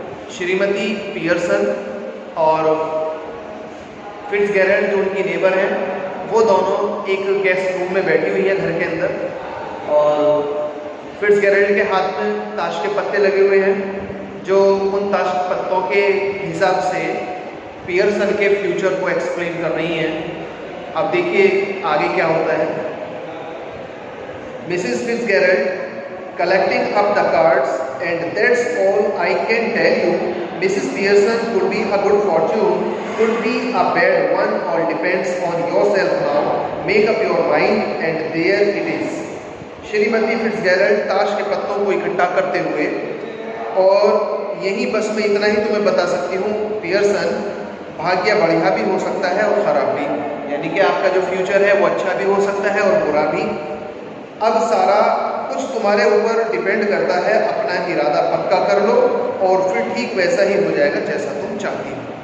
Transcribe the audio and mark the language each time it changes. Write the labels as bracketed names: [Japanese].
[Hindi] Shrimati Pearson और फिट्जजेरल्ड जो उनकी नेबर हैं, वो दोनों एक गेस्ट रूम में बैठी हुई है घर के अंदर, और फिट्जजेरल्ड के हाथ में ताश के पत्ते लगे हुए हैं, जो उन ताश के पत्तों के हिसाब से पियर्सन के फ्यूचर को एक्सप्लेन कर रही हैं। अब देखिए आगे क्या होता है। [English] Mrs Fitzgerald collecting up the cards, and that's all I can tell you. Mrs. Pearson could be a good fortune, could be a bad one, all depends on yourself now. Make up your mind, and there it is. [Hindi] Shrimati फिट्जजेरल्ड ताश के पत्तों को इकट्ठा करते हुए, और यही बस मैं इतना ही तुम्हें बता सकती हूँ पियर्सन, भाग्य बढ़िया भी हो सकता है और ख़राब भी, यानी कि आपका जो फ्यूचर है वो अच्छा भी हो सकता है और बुरा भी। अब सारा कुछ तुम्हारे ऊपर डिपेंड करता है, अपना इरादा पक्का कर लो और फिर ठीक वैसा ही हो जाएगा जैसा तुम चाहती हो।